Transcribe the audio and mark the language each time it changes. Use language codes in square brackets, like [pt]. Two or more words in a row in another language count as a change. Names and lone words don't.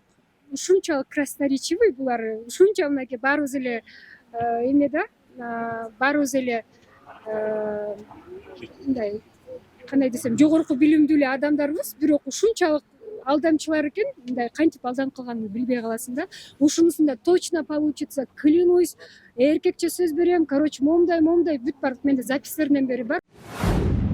[ky] Ушунчалык красноречивый булар, ушунча мынакей баарыбыз эле эме да, баарыбыз эле мындай кандай десем, жогорку билимдүү эле адамдарбыз, бирок ушунчалык алдамчылар экен, мындай кантип алданып калганын билбей каласың да. [ru] Ушунусунда точно получится, клянусь, [ky] эркекче сөз берем, короче, момундай бүт бар, менде записьлеринен бери бар.